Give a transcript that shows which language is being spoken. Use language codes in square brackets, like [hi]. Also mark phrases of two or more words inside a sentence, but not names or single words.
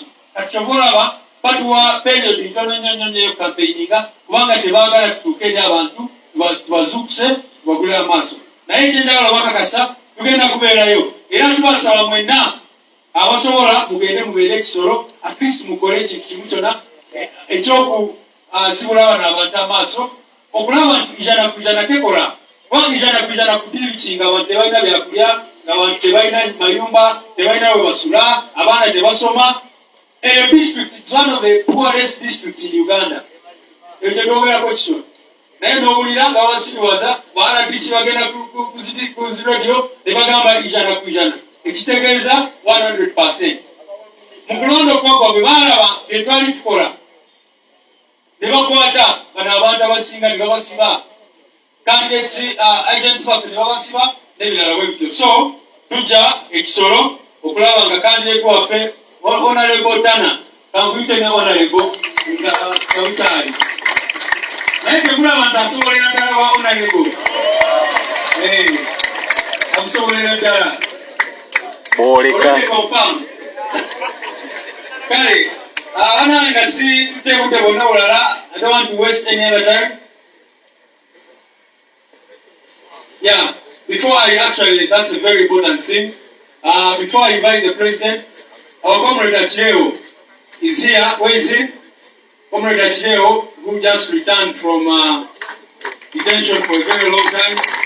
[lg] Kati olaba batuwa period ntono nnyo y'okukampeininga kubanga tebaagala tutuuke eri abantu tubazuukuse tubagule amaaso. Naye ekyendagala bakakasa tugenda kubeerayo era tubasaba mwenna abasobola mugende mubeere ekisolo [en] at least [lg] mukole ekintu kimu kyonna ekyokuzibula bano abantu amaaso okulaba nti ijana ku ijana tekola kubanga ijana ku ijana ku biki nga abantu tebalina byakulya ng'abantu tebalina mayumba tebalina we basula abaana tebasoma. [en] A district is one of the poorest districts in Uganda. [lg] Ebyo twogerako kisolo. Naye n'owulira nga wansibiwaza ba RDC bagenda ku radio ne bagamba ijana ku ijana. Ekitegeeza 100%. Mu kulonda okwaggwa bwe baalaba bye twali tukola ne bakwata bano abantu abasinga ne babasiba [en] candidates agents [lg] baffe ne babasiba n'ebirala bwe bityo. So tujja ekisolo okulaba nga candidate waffe Honorable Tana, kankuyite ne Honorable nga butali. Naye tekulaba nti asobolera ddala wa Honorable. Amusobolera ddala. Oleka. Kale, abana nga si tuteekudde bonna bulala, [en] I don't want to waste any other time. Yeah, before that's a very important thing. Before I invite the president, our comrade Achileo is here. Where is he? Comrade Achileo, who just returned from detention for a very long time.